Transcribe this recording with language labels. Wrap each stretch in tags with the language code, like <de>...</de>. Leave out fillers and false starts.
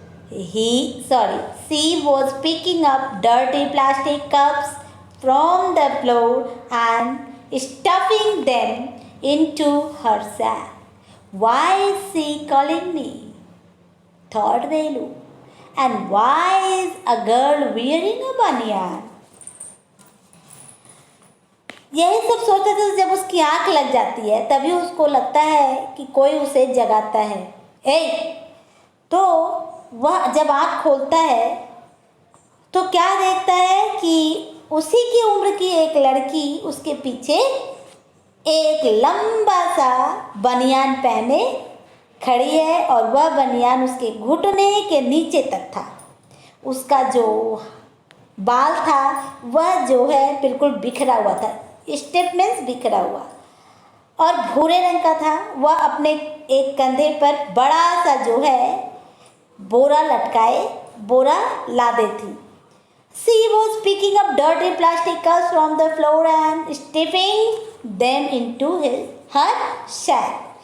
<en>She was picking up dirty plastic cups from the floor and stuffing them into her sack. Why is she calling me? Thought Velu. And why is a girl wearing a banyan?</en> <hi>यही सब सोचते थे। जब उसकी आंख लग जाती है तभी उसको लगता है कि कोई उसे जगाता है। तो वह जब आंख खोलता है तो क्या देखता है कि उसी की उम्र की एक लड़की उसके पीछे एक लंबा सा बनियान पहने खड़ी है और वह बनियान उसके घुटने के नीचे तक था। उसका जो बाल था वह जो है बिल्कुल बिखरा हुआ था, स्टेटमेंट्स बिखरा हुआ और भूरे रंग का था। वह अपने एक कंधे पर बड़ा सा जो है बोरा लटकाए बोरा लादे थी।</hi> <en>She was picking up dirty plastic cups from the floor and stuffing them into her sack.</en>